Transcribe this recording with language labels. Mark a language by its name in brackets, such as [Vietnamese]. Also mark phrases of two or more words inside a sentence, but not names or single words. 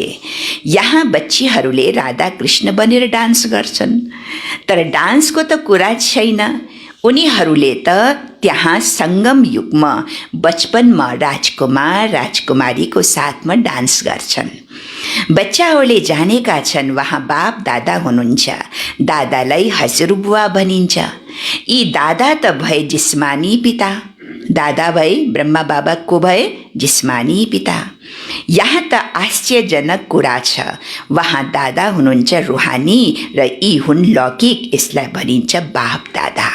[Nepali] यहाँ बच्चीहरूले राधा कृष्ण बनेर डान्स गर्छन्, तर डान्सको त कुरा छैन। उनीहरूले त त्यहाँ सङ्गम युगमा बचपनमा राजकुमार राजकुमारीको साथमा डान्स गर्छन्। बच्चाहरूले जानेका छन् वहाँ बाप दादा हुनुहुन्छ। दादालाई हजुरबुवा भनिन्छ। यी दादा त भए जिस्मानी पिता, दादा भए ब्रह्मा बाबा को भए जिस्मानी पिता। यहाँ त आश्चर्यजनक कुरा छ, वहाँ दादा हुनुहुन्छ रुहानी र यी हुन् लौकिक, यसलाई भनिन्छ बाप दादा।